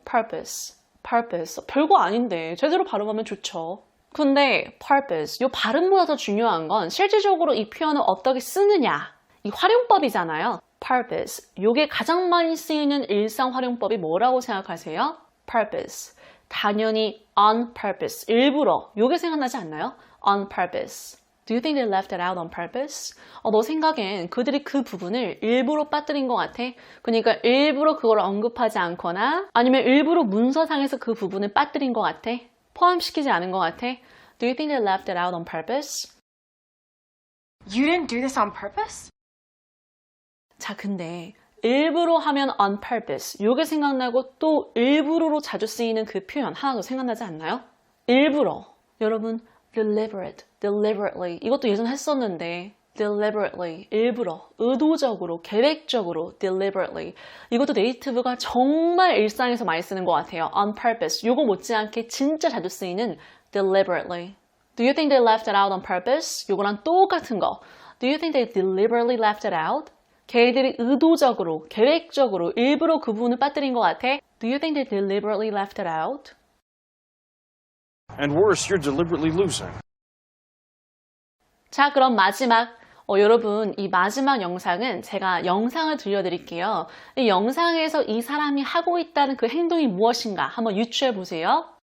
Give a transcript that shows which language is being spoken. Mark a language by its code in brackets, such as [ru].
[en] purpose. [ko] 별거 아닌데 제대로 발음하면 좋죠. 근데 purpose, 이 발음보다 더 중요한 건 실질적으로 이 표현을 어떻게 쓰느냐. 이 활용법이잖아요. purpose. 이게 가장 많이 쓰이는 일상 활용법이 뭐라고 생각하세요? [en] purpose. 당연히 on purpose. [ko] 일부러. 이게 생각나지 않나요? on purpose. [en] Do you think they left it out on purpose? [ko] 너 생각엔 그들이 그 부분을 일부러 빠뜨린 것 같아? 그러니까 일부러 그걸 언급하지 않거나 아니면 일부러 문서상에서 그 부분을 빠뜨린 것 같아? 포함시키지 않은 것 같아? [en] Do you think they left it out on purpose? You didn't do this on purpose? [ko] 자, 근데 일부러 하면 on purpose. 요게 생각나고 또 일부러로 자주 쓰이는 그 표현 하나 더 생각나지 않나요? 일부러. 여러분 deliberately 이것도 예전 했었는데 deliberately 일부러 의도적으로 계획적으로 deliberately 이것도 네이티브가 정말 일상에서 많이 쓰는 것 같아요. on purpose 요거 못지않게 진짜 자주 쓰이는 deliberately. [en] Do you think they left it out on purpose? [ko] 요거랑 똑같은 거. [en] Do you think they deliberately left it out? [ko] 걔들이 의도적으로 계획적으로 일부러 그 부분을 빠뜨린 것 같아? [en] Do you think they deliberately left it out? And worse, you're deliberately losing. [ko] 자, 그럼 마지막 여러분 이 마지막 영상은 제가 영상을 들려드릴게요. 이 영상에서 이 사람이 하고 있다는 그 행동이 무엇인가 한번 유추해 보세요.